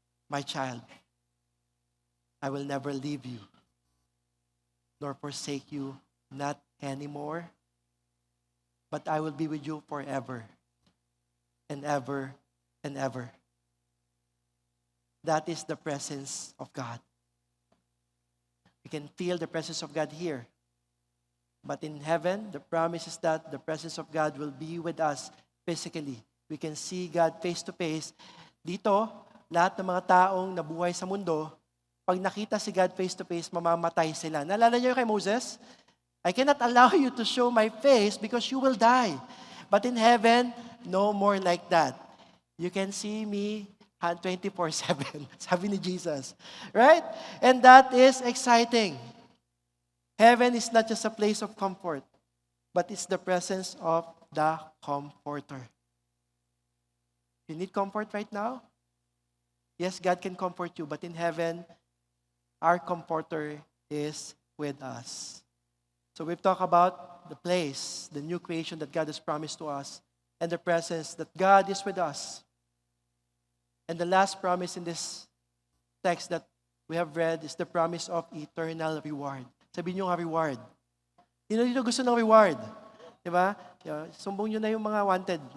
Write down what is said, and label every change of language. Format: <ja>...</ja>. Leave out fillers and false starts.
<en>My child, I will never leave you, nor forsake you, not anymore, but I will be with you forever and ever and ever. That is the presence of God. You can feel the presence of God here. But in heaven, the promise is that the presence of God will be with us physically. We can see God face to face.</en> <tl>Dito, lahat ng mga taong nabuhay sa mundo, pag nakita si God</tl> <en>face to face,</en> <tl>mamamatay sila. Naalala niyo kay Moses?</tl> <en>I cannot allow you to show my face because you will die. But in heaven, no more like that. You can see me 24/7,</en> <tl>sabi ni Jesus.</tl> <en>Right? And that is exciting. Heaven is not just a place of comfort, but it's the presence of the Comforter. You need comfort right now? Yes, God can comfort you, but in heaven, our Comforter is with us. So we've talked about the place, the new creation that God has promised to us, and the presence that God is with us. And the last promise in this text that we have read is the promise of eternal reward.</en> <tl>Sabihin nyo nga reward. Sino dito gusto ng reward? Diba? Sumbong nyo na yung mga wanted.</tl>